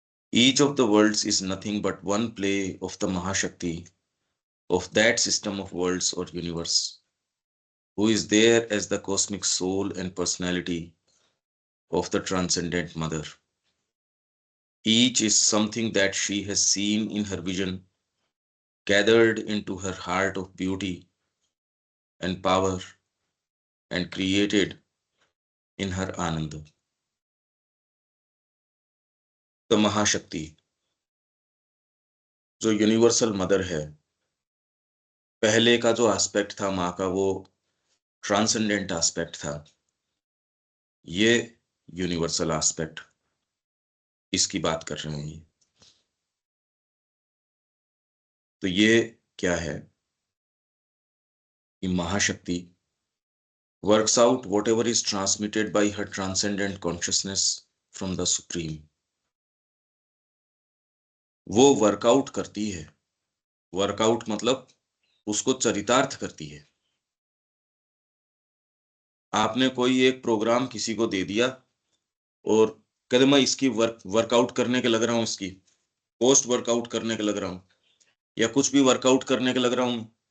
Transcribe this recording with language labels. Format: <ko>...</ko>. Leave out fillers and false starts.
<en>Each of the worlds is nothing but one play of the Mahashakti of that system of worlds or universe, who is there as the cosmic soul and personality of the transcendent mother. Each is something that she has seen in her vision, gathered into her heart of beauty and power, and created in her Ananda.</en> <hi>The Mahashakti, जो universal mother है, पहले का जो aspect था माँ का वो transcendent aspect था, ये यूनिवर्सल एस्पेक्ट इसकी बात कर रहे हैं। तो ये क्या है कि</hi> <en>Mahashakti works out whatever is transmitted by her transcendent consciousness from the Supreme.</en> <hi>वो वर्कआउट करती है, वर्कआउट मतलब उसको चरितार्थ करती है। आपने कोई एक प्रोग्राम किसी को दे दिया और कहते मैं इसकी वर्कआउट करने के लग रहा हूं, इसकी पोस्ट वर्कआउट करने के लग रहा हूं, या कुछ भी वर्कआउट करने के लग रहा हूं।</hi>